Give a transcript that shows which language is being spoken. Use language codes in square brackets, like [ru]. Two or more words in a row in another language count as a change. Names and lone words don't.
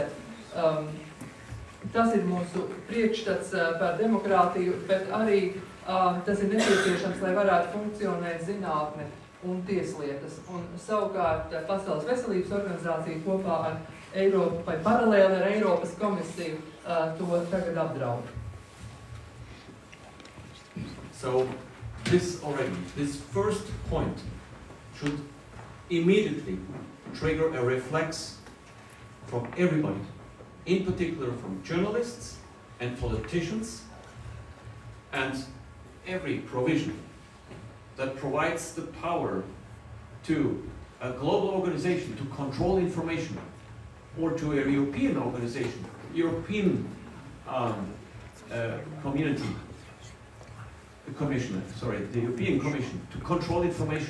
[lv] Tas ir mūsu priekšstats par demokrātiju, bet arī tas ir nepieciešams, lai varētu funkcionēt zinātne un tieslietas. Un savukārt Pasaules veselības organizācija kopā ar Eiropu vai paralēli ar Eiropas komisiju to tagad apdraud. [en] So this first point should immediately trigger a reflex from everybody, in particular from journalists and politicians, and every provision that provides the power to a global organization to control information, or to a European organization, European community, the European Commission to control information.